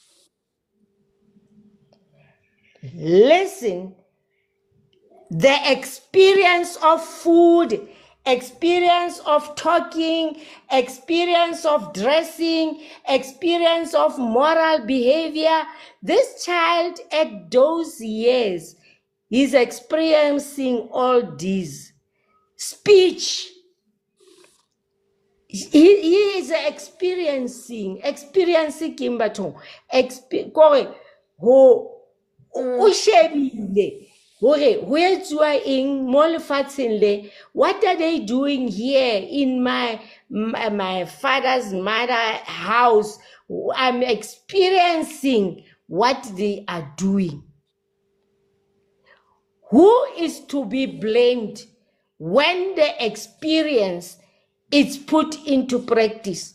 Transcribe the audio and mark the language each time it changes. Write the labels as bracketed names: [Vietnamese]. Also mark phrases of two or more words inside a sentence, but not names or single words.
[English] Listen, the experience of food, experience of talking, experience of dressing, experience of moral behavior. This child at those years is experiencing all these. Speech. He is experiencing Kimbaton. [Southern Sotho] O shebile hore ho etswa eng mo lefatsheng le. [English] What are they doing here in my father's mother house? I'm experiencing what they are doing. Who is to be blamed when the experience is put into practice?